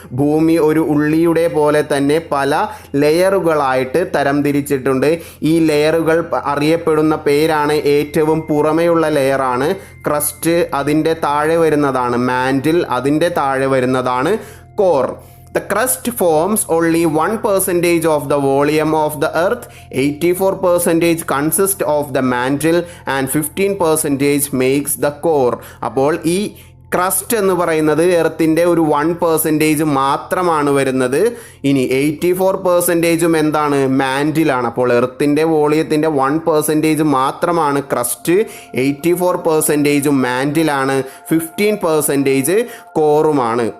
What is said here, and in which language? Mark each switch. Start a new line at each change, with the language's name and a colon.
Malayalam: ഭൂമി ഒരു ഉള്ളിയുടെ പോലെ തന്നെ പല ലെയറുകളായിട്ട് തരം തിരിച്ചിട്ടുണ്ട്. ഈ ലെയറുകൾ അറിയപ്പെടുന്ന പേരാണ്, ഏറ്റവും പുറമെയുള്ള ലെയറാണ് ക്രസ്റ്റ്, അതിൻ്റെ താഴെ വരുന്നതാണ് മാൻറ്റിൽ, അതിൻ്റെ താഴെ വരുന്നതാണ് core.
English: The crust forms only 1% of the volume of the earth. 84% consists of the mantle and 15% makes the core.
Malayalam: അപ്പോൾ ഈ ക്രസ്റ്റ് എന്ന് പറയുന്നത് എർത്തിൻ്റെ ഒരു 1% മാത്രമാണ് വരുന്നത്. ഇനി 84% എന്താണ്? മാൻറ്റിലാണ്. അപ്പോൾ എർത്തിൻ്റെ വോളിയത്തിൻ്റെ 1% മാത്രമാണ് ക്രസ്റ്റ്, 84% മാൻറ്റിലാണ്, 15% കോറുമാണ്.